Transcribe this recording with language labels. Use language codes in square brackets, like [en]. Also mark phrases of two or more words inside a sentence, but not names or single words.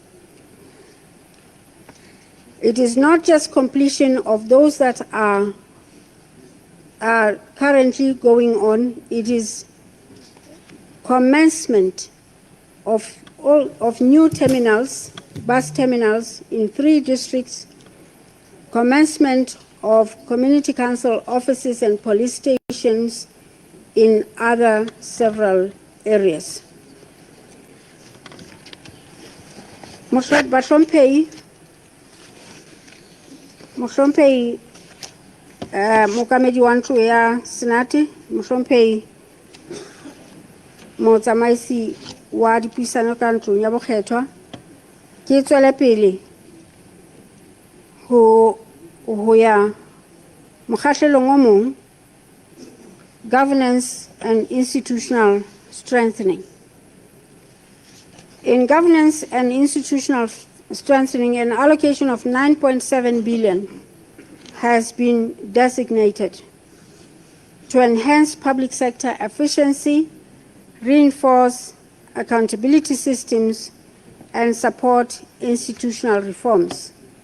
[en] It is not just completion of those that are currently going on, it is commencement of new terminals, bus terminals in 3 districts, commencement of community council offices and police stations in other several areas. [st] Mohlomphei mokamedi wa ntlo ya senate, mohlomphei motsamaisi wa dipuisano ka ntlong ya bokgethwa, ke tswele pele ho ya mokgahlelong o mong, [en] governance and institutional strengthening. In governance and institutional strengthening, an allocation of 9.7 billion has been designated to enhance public sector efficiency, reinforce accountability systems, and support institutional reforms.